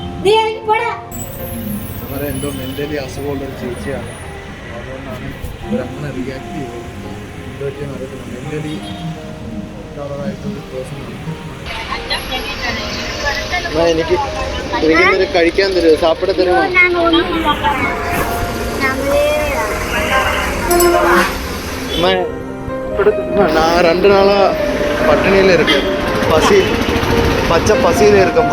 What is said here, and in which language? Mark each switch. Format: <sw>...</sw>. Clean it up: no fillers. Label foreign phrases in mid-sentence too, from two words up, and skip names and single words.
<ml>അവരെ എന്തോ മെന്റലി അസുഖമുള്ള ഒരു ചേച്ചിയാണ്. അതുകൊണ്ടാണ് ഇവരങ്ങനെ റിയാക്ട് ചെയ്തത്. എന്തോ പറ്റിയെന്ന് അറിയത്തില്ല. മെന്റലി ായിട്ടുള്ള പേഴ്സണാണ്. എനിക്ക് എന്തെങ്കിലും കഴിക്കാൻ തരുമോ? സാപ്പിട തരുമോ?</ml> <ta>நான் 2 நாளா பட்டினியில இருக்கு, பசி, பச்சை பசியில இருக்கும்மா.</ta>